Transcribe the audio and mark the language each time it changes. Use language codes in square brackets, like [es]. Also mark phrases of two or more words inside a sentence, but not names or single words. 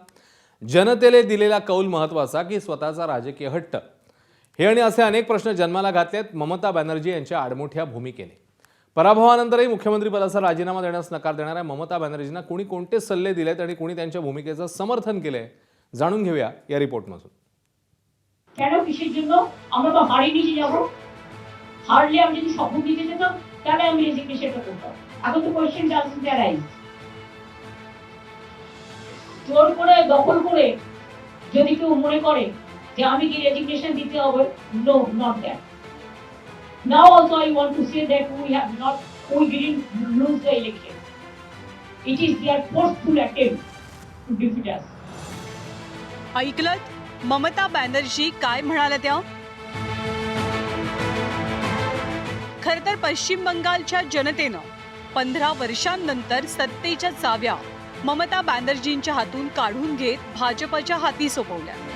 [mr] जनतेने दिलेला कौल महत्त्वाचा की स्वतःचा राजकीय हट्ट? हे आणि असे अनेक प्रश्न जन्माला घातलेत ममता बॅनर्जी यांच्या आडमोठ्या भूमिकेने. पराभवानंतरही मुख्यमंत्रीपदाचा राजीनामा देण्यास नकार देणाऱ्या ममता बॅनर्जींना कोणी कोणते सल्ले दिलेत आणि कोणी त्यांच्या भूमिकेचं समर्थन केलंय জানুন घेऊया या রিপোর্টমধून। [bn] কেন কিসের জন্য আমরা তো হারিয়ে নিয়ে যাব? হারলে আমি যদি শপথ দিতে যেতাম তাহলে আমি রেজিগনেশনটা করতাম। এখন তো [en] question doesn't arise. [bn] জোর করে দখল করে যদি কেউ মনে করে যে আমি কি রেজিগনেশন দিতে হবে, [en] No, not that. Now also I want to say that we didn't lose the election. It is their forceful attempt to defeat us. [mr] ऐकलत ममता बॅनर्जी काय म्हणाल्या त्या? खरं तर पश्चिम बंगालच्या जनतेनं 15 वर्षांनंतर सत्तेच्या चाव्या ममता बॅनर्जींच्या हातून काढून घेत भाजपच्या हाती सोपवल्या.